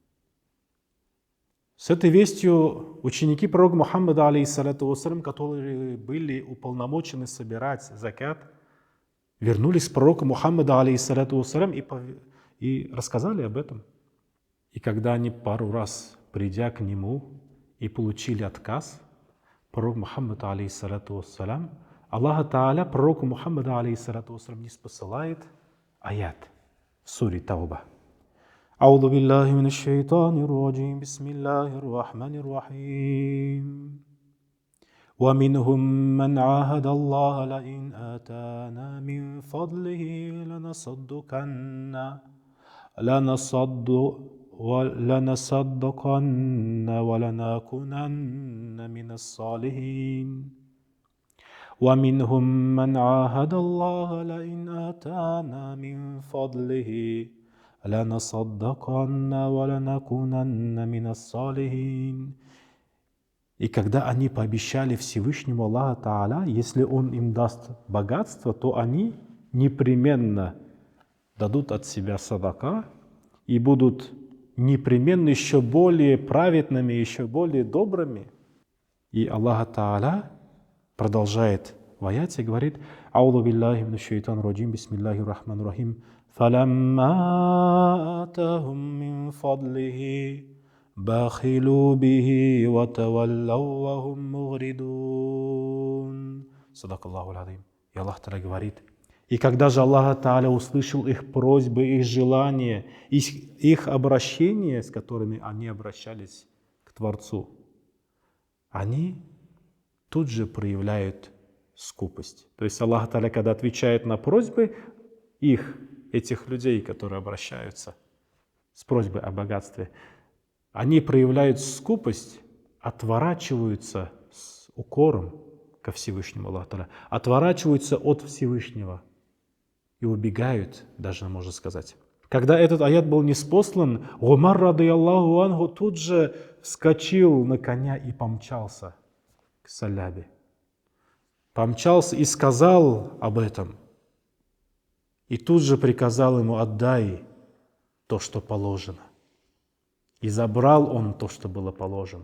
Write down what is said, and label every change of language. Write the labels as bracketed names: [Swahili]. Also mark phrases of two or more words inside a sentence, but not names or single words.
[Russian] С этой вестью ученики пророка Мухаммада, [Arabic] عليه الصلاة والسلام, [Russian] которые были уполномочены собирать закят, вернулись к пророку Мухаммаду, [Arabic] عليه الصلاة والسلام, [Russian] и рассказали об этом. И когда они пару раз, придя к нему, и получили отказ, пророк Мухаммад, [Arabic] عليه الصلاة والسلام, الله تعالى [Russian] пророку Мухаммаду, [Arabic] عليه الصلاة والسلام, [Russian] не спосылает аят в суре Тауба. [Arabic] أعوذ بالله من الشيطان الرجيم بسم الله الرحمن الرحيم ومنهم من عاهد الله لئن آتانا من فضله لنصدقن ولنكونن من الصالحين ومنهم من عاهد الله لئن آتانا من فضله لنصدقن ولنكونن من الصالحين. [Russian] И когда они пообещали Всевышнему [Arabic] الله تعالى, [Russian] если Он им даст богатство, то они непременно дадут от себя садака и будут непременно еще более праведными, еще более добрыми. И [Arabic] الله تعالى [Russian] продолжает в аяте, говорит: [Arabic] «أعوذ بالله من الشيطان الرجيم، بسم الله الرحمن الرحيم، فلما آتاهم من فضله بخلوا به وتولوا وهم معرضون». صدق الله العظيم. [Russian] И [Arabic] الله تعالى [Russian] говорит: и когда же [Arabic] الله تعالى [Russian] услышал их просьбы, их желания, их обращения, с которыми они обращались к Творцу, они тут же проявляют скупость. То есть [Arabic] الله تعالى, [Russian] когда отвечает на просьбы этих людей, которые обращаются с просьбой о богатстве, они проявляют скупость, отворачиваются с укором ко Всевышнему [Arabic] الله تعالى, [Russian] отворачиваются от Всевышнего и убегают, даже можно сказать. Когда этот аят был ниспослан, [Arabic] Умар, رضي الله عنه, [Russian] тут же вскочил на коня и помчался к Салябе. Помчался и сказал об этом. И тут же приказал ему: отдай то, что положено. И забрал он то, что было положено.